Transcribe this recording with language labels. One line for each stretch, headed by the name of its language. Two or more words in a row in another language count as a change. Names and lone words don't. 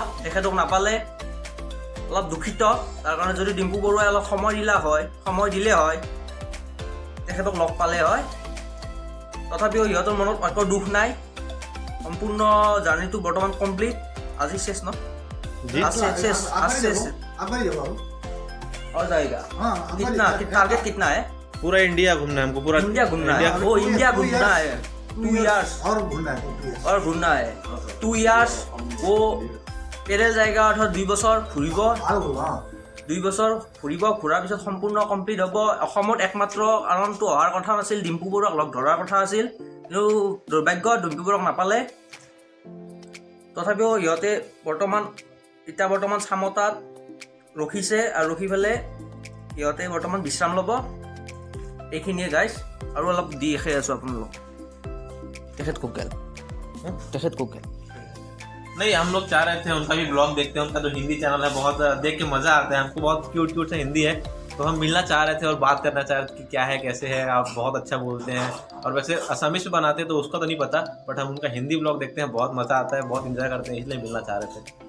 Assamese: তেখেতক নাপালে, অলপ দুখিত। তাৰ কাৰণে যদি ডিম্পু বৰুৱাই অলপ সময় দিলে হয় তেখেতক লগ পালে হয়। তথাপিও সিহঁতৰ মনত একো দুখ নাই। সম্পূৰ্ণ জাৰ্ণিটো বৰ্তমান কমপ্লিট। আজি শেষ ন?
Hindi: आज शेष और जाएगा। कितना टारगेट कितना है? पूरा इंडिया घूमना है हमको, पूरा इंडिया घूमना है। वो इंडिया घूमना है 2 इयर्स और घूमना है 2 इयर्स।
Assamese: वो পেৰেল জায়গা অৰ্থাৎ 2 বছৰ ঘূৰিব, 2 বছৰ ঘূৰিব। ঘূৰাৰ পিছত সম্পূৰ্ণ কমপ্লিট হ'ব। অসমত একমাত্ৰ কাৰণটো অহাৰ কথা নাছিল, ডিম্পু বৰুৱাক লগ ধৰাৰ কথা আছিল, কিন্তু দুৰ্ভাগ্য ডিম্পু বৰুৱাক নাপালে। তথাপিও সিহঁতে বৰ্তমান চামতাত ৰখিছে আৰু ৰখি পেলাই সিহঁতে বৰ্তমান বিশ্ৰাম ল'ব। এইখিনিয়ে গাইজ, আৰু অলপ দি দেখাই আছোঁ আপোনালোক। তেখেত কোকেল।
Hindi: नहीं, हम लोग चाह रहे थे उनका भी ब्लॉग देखते हैं। उनका जो हिंदी चैनल है बहुत देख के मज़ा आता है हमको, बहुत
English: cute cute
Hindi: से हिंदी है। तो हम मिलना चाह रहे थे और बात करना चाह रहे थे कि क्या है, कैसे है, आप बहुत अच्छा बोलते हैं। और वैसे असमीज में बनाते हैं तो उसका तो नहीं पता, बट हम उनका हिंदी ब्लॉग देखते हैं, बहुत मज़ा आता है, बहुत इंजॉय करते हैं, इसलिए मिलना चाह रहे थे।